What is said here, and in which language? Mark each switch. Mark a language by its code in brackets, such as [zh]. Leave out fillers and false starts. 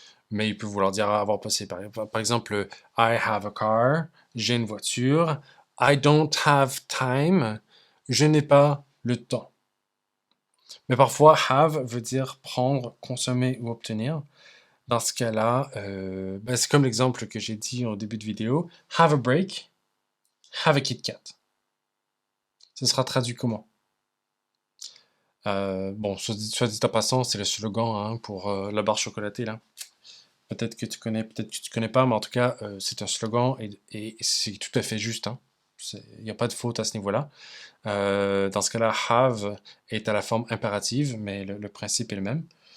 [fr] Mais il peut vouloir dire avoir possédé. Par exemple, [en] I have a car, [fr] j'ai une voiture. [en] I don't have time, [fr] je n'ai pas le temps. Mais parfois, have veut dire prendre, consommer ou obtenir. Dans ce cas-là, c'est comme l'exemple que j'ai dit au début de vidéo. [en] Have a break, have a Kit Kat. [fr] Ce sera traduit comment? Bon, soit dit en passant, c'est le slogan hein, pour la barre chocolatée là. Peut-être que tu connais, peut-être que tu connais pas, mais en tout cas, c'est un slogan et c'est tout à fait juste. Hein. Il n'y a pas de faute à ce niveau-là. Dans ce cas-là, have est à la forme impérative, mais le principe est le même.